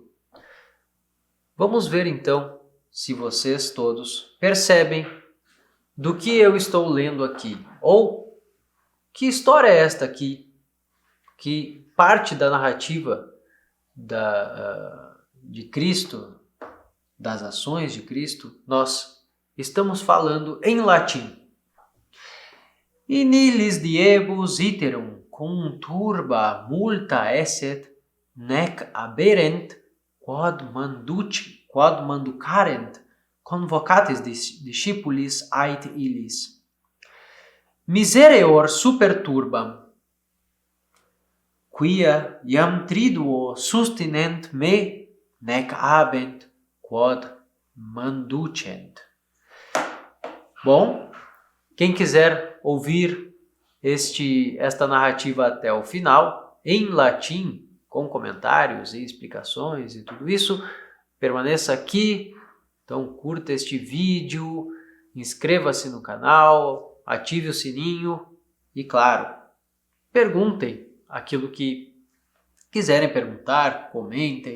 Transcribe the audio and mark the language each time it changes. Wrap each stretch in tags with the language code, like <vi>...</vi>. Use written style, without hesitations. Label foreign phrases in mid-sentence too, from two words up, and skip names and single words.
<pt>Vamos ver então se vocês todos percebem do que eu estou lendo aqui. Ou que história é esta aqui, que parte da narrativa de Cristo, das ações de Cristo, nós estamos falando em latim.</pt> <la>In illis diebus iterum cum turba multa esset, nec aberent, quod manducarent, convocatis discipulis ait illis. Misereor super turbam, quia iam triduo sustinent me, nec habent, quod manducent.</la> <pt>Bom, quem quiser ouvir esta narrativa até o final, em latim, com comentários e explicações e tudo isso, permaneça aqui. Então curta este vídeo, inscreva-se no canal, ative o sininho e, claro, perguntem aquilo que quiserem perguntar, comentem.</pt>